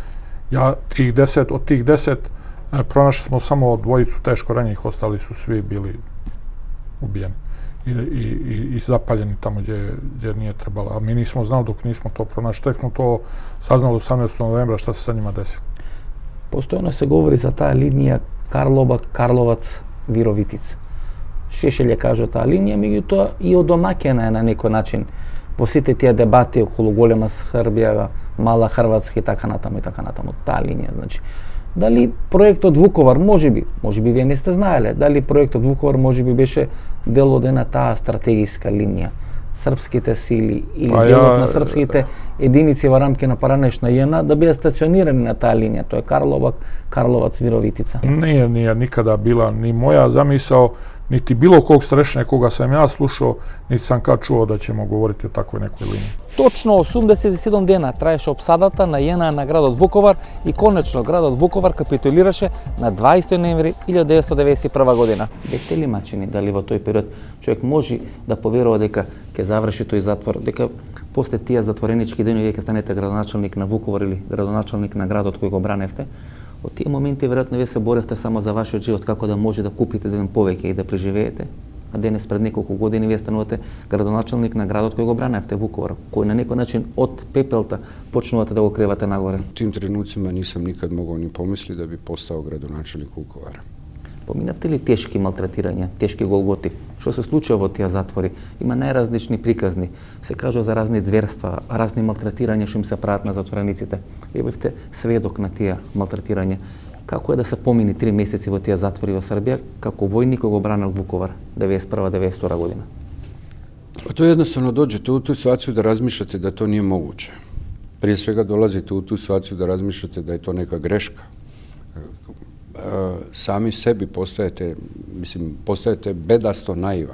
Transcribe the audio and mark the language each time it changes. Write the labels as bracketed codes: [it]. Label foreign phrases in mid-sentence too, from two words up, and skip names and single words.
[bs] Od tih 10 pronašli smo samo dvojicu teško ranjenih, ostali su svi bili ubijeni i zapaljeni tamo gdje nije trebalo. A mi nismo znali dok nismo to pronašli. Tek smo to saznali 18. novembra šta se sa njima desilo. [mk] Постојано се говори за таа линија Карловац, Вировитица. Шешељ ја кажа таа линија, меѓутоа и одомаќена е на некој начин во сите тие дебати околу голема Србија, мала Хрватска и така натаму, таа линија. Значи, дали проектот Вуковар, можеби вие не сте знаеле, дали проектот Вуковар можеби беше дел од една таа стратегиска линија, српските сили или делот на српските единици во рамки на поранешна JNA да бидат стационирани на таа линија, тоа е Карловаc, Virovitica. [sr] Nije nikada bila ni moja zamisao, niti bilo kog starešine koga sam ja slušao, niti sam kad čuo da ćemo govoriti o takvoj nekoj liniji. [mk] Точно 87 дена траеше обсадата на JNA на градот Вуковар и конечно градот Вуковар капитулираше на 20 ноември 1991 година. Бевте ли мачени дали во тој период човек може да поверува дека ќе заврши тој затвор, дека после тие затворенички денови вие ќе станете градоначалник на Вуковар или градоначалник на градот кој го браневте? Од тие моменти веројатно вие се боревте само за вашиот живот, како да може да купите ден повеќе и да преживеете. А денес пред неколку години вие станувате градоначалник на градот кој го браневте, Вуковар, кој на некој начин од пепелта почнувате да го кревате нагоре. [hr] U tim trenucima nisam nikad mogao ni pomisliti da bi postao gradonačelnik Vukovara. [mk] Поминавте ли тешки малтретирања, тешки голготи? Што се случува во тие затвори? Има најразлични приказни. Се кажува за разни зверства, разни малтретирања што им се прават на затворениците. Вие бевте сведок на тие малтретирања. Како е да се помини 3 месеци во тие затвори во Србија, како војник кој го бранил Vukovar 91-92 година? [hr] To jednostavno dođete u tu situaciju da razmišljate da to nije moguće. Prije svega dolazite u tu situaciju da razmišljate da je to neka greška. Sami sebi postajete bedasto naivan.